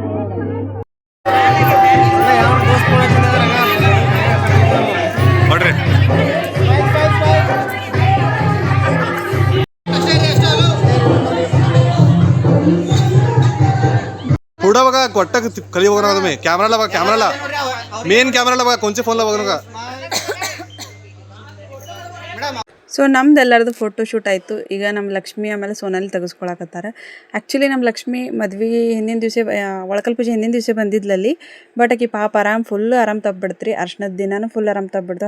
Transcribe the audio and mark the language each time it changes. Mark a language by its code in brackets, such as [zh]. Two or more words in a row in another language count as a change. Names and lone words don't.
[mr] पुढं बघा गोट्टा खाली बघा नका तुम्ही. कॅमेराला बघा, कॅमेराला मेन कॅमेराला बघा, कोणचे फोनला बघू नका. [kn] ಸೊ ನಮ್ದೆಲ್ಲರದು ಫೋಟೋಶೂಟ್ ಆಯಿತು. ಈಗ ನಮ್ಮ ಲಕ್ಷ್ಮಿ ಆಮೇಲೆ ಸೋನಾಲಿ ತೆಗೆಸ್ಕೊಳಕತ್ತಾರೆ. ಆ್ಯಕ್ಚುಲಿ ನಮ್ಮ ಲಕ್ಷ್ಮಿ ಮದ್ವೆ ಹಿಂದಿನ ದಿವಸ ಒಳಕಲ್ ಪೂಜೆ ಹಿಂದಿನ ದಿವಸ ಬಂದಿದ್ಲಲ್ಲಿ. ಬಟ್ ಆಕಿ ಪಾಪ ಫುಲ್ ಆರಾಮ್ ತಪ್ಪಿಬಿಡ್ತ್ರಿ. ಅರ್ಶನದ ದಿನಾನು ಫುಲ್ ಆರಾಮ್ ತಪ್ಪಿಬಿಡ್ತು.